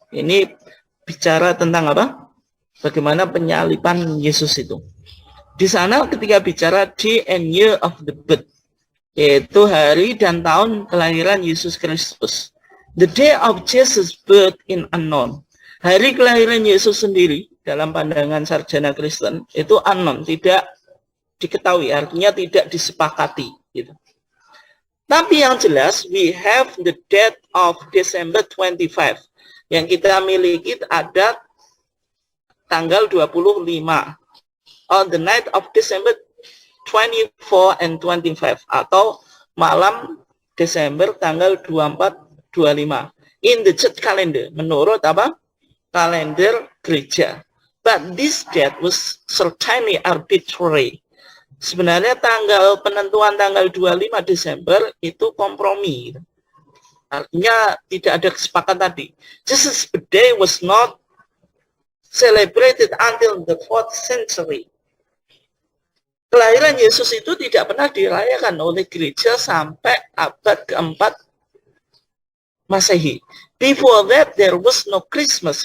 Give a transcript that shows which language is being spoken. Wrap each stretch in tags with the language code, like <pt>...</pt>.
<id>Ini bicara tentang bagaimana penyaliban Yesus itu. Di sana ketika bicara day and year of the birth, yaitu hari dan tahun kelahiran Yesus Kristus.</id> <en>The day of Jesus' birth in unknown.</en> <id>Hari kelahiran Yesus sendiri dalam pandangan sarjana Kristen itu unknown, tidak diketahui, artinya tidak disepakati gitu.</id> <en>Tapi yang jelas we have the date of December 25.</en> <id>Yang kita miliki ada tanggal 25.</id> <en>On the night of December 24 and 25, atau malam Desember tanggal 24 25 in the church calendar, menurut kalender gereja. But this date was certainly arbitrary.</en> <id>Sebenarnya penentuan tanggal 25 Desember itu kompromi. Artinya tidak ada kesepakatan tadi.</id> <en>Jesus' birthday was not celebrated until the 4th century.</en> <id>Kelahiran Yesus itu tidak pernah dirayakan oleh gereja sampai abad keempat Masehi.</id> <en>Before that there was no Christmas.</en>